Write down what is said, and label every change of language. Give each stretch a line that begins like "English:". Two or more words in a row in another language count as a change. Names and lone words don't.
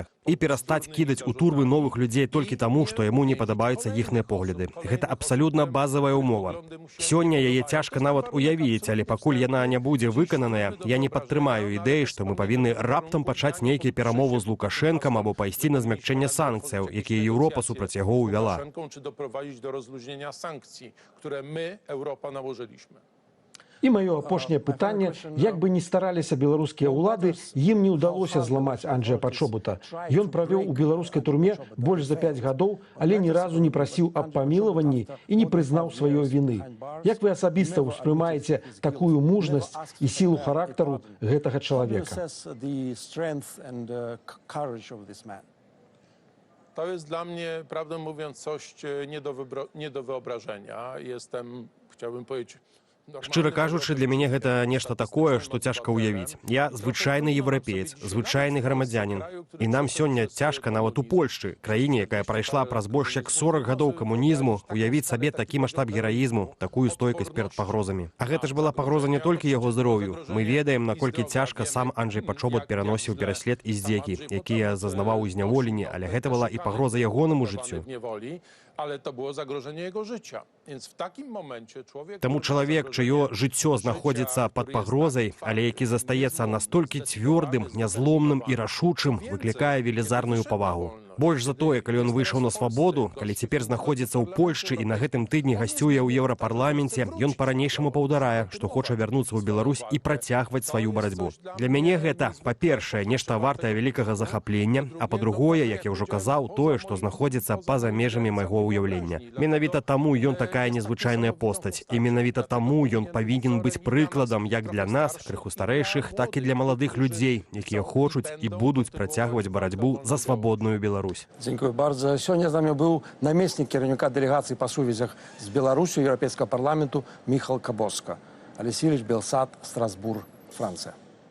Belarusian: І перастаць кідаць у турбы новых людзей толькі таму, што яму не падабаюцца іхныя погляды. Гэта абсалютна базавая ўмова. Сёння яе цяжка нават уявіць, але пакуль яна не будзе выкананая, я не падтрымаю ідэі, што мы павінны раптам пачаць нейкія перамовы з Лукашэнкам або пайсці на змякчэнне санкцыяў, якія Еўропа супраць яго ўвяла.
Polish: Czy doprowadzić do rozluźnienia sankcji, które my, Europa, nałożyliśmy.
Belarusian: І маё апошняе пытанне, як бы ні стараліся беларускія ўлады, ім не ўдалося зламаць Анджэя Пачобута. Ён правёў у беларускай турме больш за 5 гадоў, але ні разу не прасіў аб памілаванні і не прызнаў сваёй віны. Як вы асабіста ўспрымаеце такую мужнасць і сілу характару гэтага чалавека?
Polish: To jest dla mnie, prawdę mówiąc, coś nie do wyobrażenia. Chciałbym powiedzieć,
Belarusian: Шчыра кажучы, для мяне гэта нешта такое, што цяжка ўявіць. Я звычайны еўрапеец, звычайны грамадзянін. І нам сёння цяжка нават у Польшчы, краіне, якая прайшла праз больш як 40 гадоў камунізму, уявіць сабе такі маштаб гераізму, такую стойкасць перад пагрозамі. А гэта ж была пагроза не толькі яго здароўю. Мы ведаем, наколькі цяжка сам Анджэй Пачобут пераносіў пераслед і здзекі, якія зазнаваў у зняволенні, але гэта была і пагроза ягонаму жыццю.
Polish: Ale to było zagrożenie jego życia. Więc w takim momencie człowiek...
Belarusian: Таму чалавек, чыё жыццё знаходзіцца пад пагрозай, але які застаецца настолькі цвёрдым, нязломным і рашучым, выклікае велізарную павагу. Больш за тое, калі ён выйшаў на свабоду, калі цяпер знаходзіцца ў Польшчы і на гэтым тыдні гасцюе ў Еўрапарламенце, ён па-ранейшаму паўдарае, што хоча вярнуцца ў Беларусь і працягваць сваю барацьбу. Для мяне гэта, па-першае, нешта вартае вялікага захаплення, а па-другое, як я ўжо казаў, тое, што знаходзіцца па-за межамі майго ўяўлення. Менавіта таму ён такая незвычайная постаць, і менавіта таму ён павінен быць прыкладам як для нас, крыху старэйшых, так і для маладых людзей, якія хочуць і будуць працягваць барацьбу за свабодную Беларусь.
Polish: Dziękuję bardzo. Сегодня z nami był namiestnik kierownika delegacji po сувязях z Białorusią Europejskiego Parlamentu Michał Kaboska. Алексеевич Белсад, Страсбург, Франция.